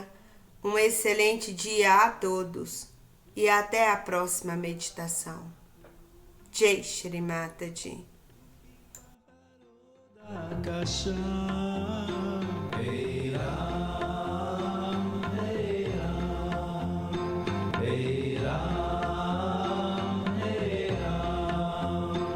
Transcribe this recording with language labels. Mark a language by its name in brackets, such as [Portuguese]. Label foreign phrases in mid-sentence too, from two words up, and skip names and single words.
[Portuguese] Um excelente dia a todos e até a próxima meditação. [Hindi] जय श्री माताजी. आकाश, हे राम, हे राम, हे राम, हे राम.